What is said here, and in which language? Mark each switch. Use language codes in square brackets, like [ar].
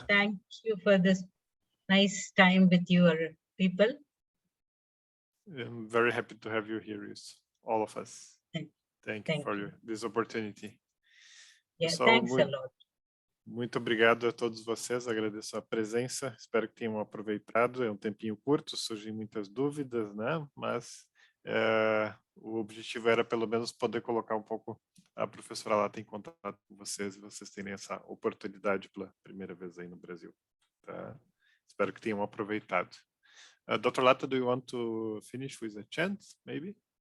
[en] Thank you for this nice time with your people. I'm very happy to have you here, all of us. Thank you for this opportunity. Yeah, thanks a lot. [pt] Muito obrigado a todos vocês, agradeço a presença, espero que tenham aproveitado, é um tempinho curto, surgem muitas dúvidas, né? Mas o objetivo era pelo menos poder colocar um pouco a professora Lata em contato com vocês e vocês terem essa oportunidade pela primeira vez aí no Brasil. Tá? Espero que tenham aproveitado. Dr. [en] Lata, do you want to finish with a chant, maybe?